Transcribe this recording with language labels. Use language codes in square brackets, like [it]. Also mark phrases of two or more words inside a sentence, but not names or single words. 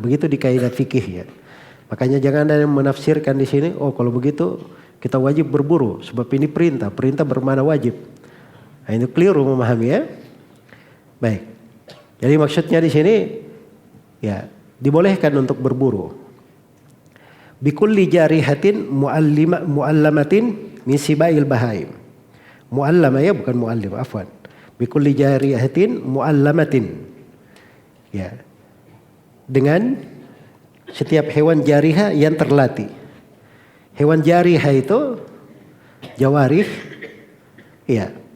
[id] Begitu di kaidah fikih ya. Makanya jangan ada yang menafsirkan di sini, oh kalau begitu kita wajib berburu sebab ini perintah bermakna wajib. Nah, ini keliru memahami ya. Baik. Jadi maksudnya di sini ya dibolehkan untuk berburu. [ar] بكل جارحة معلمة من سباع البهائم. [id] Muallama ya bukan muallim, afwan. [ar] بكل جارحة معلمة. [id] Ya. Dengan setiap hewan jarihah yang terlatih. Hewan jarihah itu jawarih. Iya.